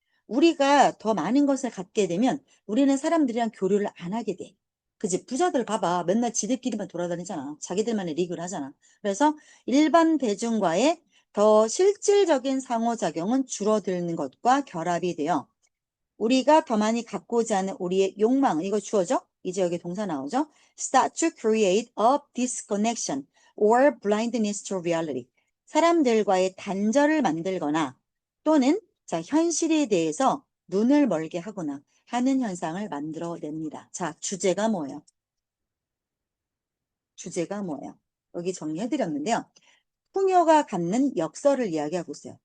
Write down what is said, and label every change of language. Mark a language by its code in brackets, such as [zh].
[ko] 우리가 더 많은 것을 갖게 되면 우리는 사람들이랑 교류를 안 하게 돼. 그지? 부자들 봐봐. 맨날 지들끼리만 돌아다니잖아. 자기들만의 리그를 하잖아. 그래서 일반 대중과의 더 실질적인 상호작용은 줄어드는 것과 결합이 되어 우리가 더 많이 갖고자 하는 우리의 욕망, 이거 주어져? 이제 여기 동사 나오죠? [en] Start to create a disconnection or blindness to reality. [ko] 사람들과의 단절을 만들거나 또는 자, 현실에 대해서 눈을 멀게 하거나 하는 현상을 만들어냅니다. 자, 주제가 뭐예요? 주제가 뭐예요? 여기 정리해드렸는데요. 풍요가 갖는 역설을 이야기하고 있어요.